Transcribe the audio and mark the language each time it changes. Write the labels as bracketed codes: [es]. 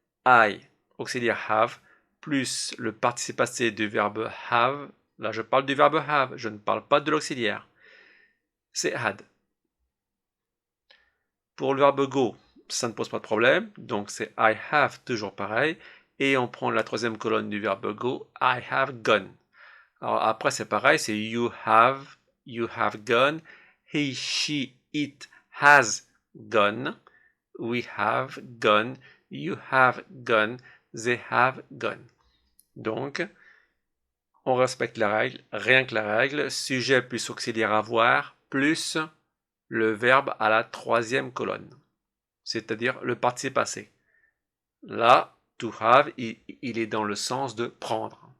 [fr] I, auxiliaire have, plus le participe passé du verbe have. Là, je parle du verbe have, je ne parle pas de l'auxiliaire. C'est had. Pour le verbe go, ça ne pose pas de problème. Donc, c'est [en] I have, [fr] toujours pareil. Et on prend la troisième colonne du verbe go, [en] I have gone. [fr] Alors après, c'est pareil, c'est [en] you have gone, he, she, it has gone, we have gone, you have gone, they have gone. [fr] Donc, on respecte la règle, rien que la règle, sujet plus auxiliaire avoir, plus le verbe à la troisième colonne, c'est-à-dire le participe passé. Là, to have, il est dans le sens de prendre.